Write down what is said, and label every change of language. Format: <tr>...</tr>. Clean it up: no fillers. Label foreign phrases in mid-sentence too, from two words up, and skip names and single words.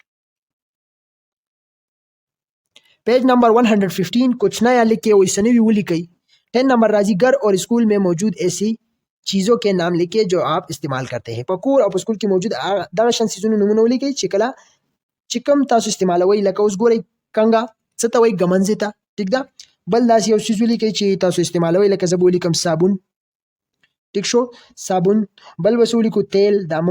<en>page number</en> <ur>115 کچھ نیا لکھ کے ویسے بھی</ur> <ps>ولیکئ 10 نمبر راځي</ps> <ur>گھر اور اسکول میں موجود ایسی چیزوں کے نام لکھے جو آپ استعمال کرتے ہیں</ur> <ps>په کور او په اسکول کې موجود دغه شان څیزونو نومونه ولیکئ چې کله چې کوم تاسو استعمالوئ لکه اوس ګورئ کنګه څه ته وایي ګمنځې ته ټیک ده بل داسې یو څیز ولیکئ چې تاسو استعمالوئ لکه زه به ولیکم صابون ټیک شو صابون بل به څه ولیکو تیل دا مونږ</ps>